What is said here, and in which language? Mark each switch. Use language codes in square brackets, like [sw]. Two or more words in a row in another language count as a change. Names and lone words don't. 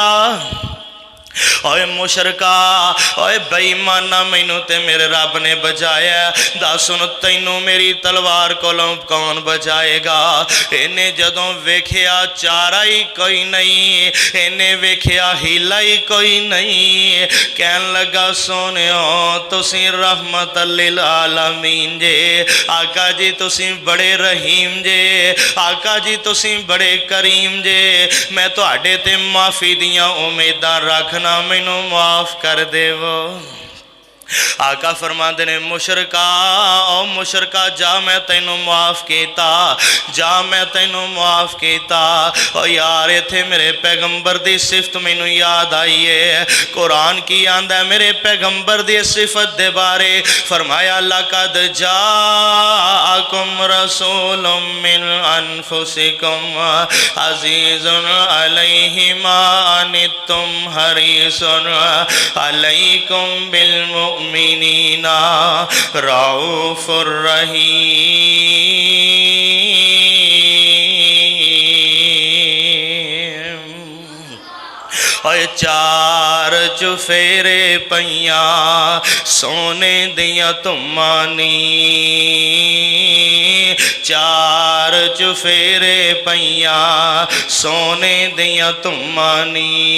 [pa] اوئے مشرکا اوئے بےایمانا مینوں تے میرے رب نے بچایا، دس ہن تینوں میری تلوار کولوں کون بچائے گا. انہاں جدوں ویکھیا چارہ ای کوئی نہیں، انہاں ویکھیا حیلہ ای کوئی نہیں، کہن لگا سوہنیو تسی [ar] رحمة للعالمين [pa] जे। آقا جی تسی بڑے رحیم جے، آقا جی تسی بڑے کریم جے. میں تہاڈے تے معافی دیاں امیداں رکھنا، مینوں معاف کر دیو. آقا فرماتے نے مشرکا او مشرکا جا میں تینوں معاف کیا، جا میں تینوں معاف کیا. او یار ایتھے میرے پیغمبر کی صفت مینوں یاد آئی ہے. قرآن کی آندا میرے پیغمبر کی صفت دے بارے فرمایا [ar] لقد جاءكم رسول من أنفسكم عزيز عليه ما عنتم حريص عليكم بالمؤمنين رءوف رحيم. [pa] اور چار چوفیرے پئیا سونے دیا تمانی، چار چوفیرے پئیا سونے دیا تمانی.